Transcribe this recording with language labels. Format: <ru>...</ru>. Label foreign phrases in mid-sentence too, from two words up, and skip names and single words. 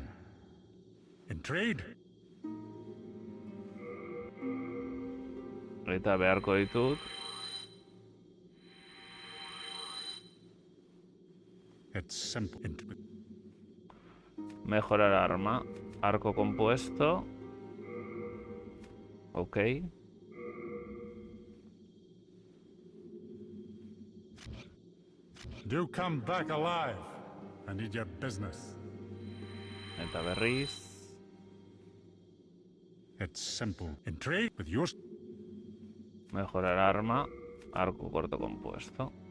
<en>In trade,</en> <eu>Eta beharko ditut.</eu> <en>it's simple.</en> <es>Mejorar arma. Arco compuesto.</es> <en>Ok. Do come back alive. I need your business.</en> <eu>Eta berriz.</eu> <en>It's simple. In trade with yours.</en> <es>Mejorar arma. Arco corto compuesto.</es>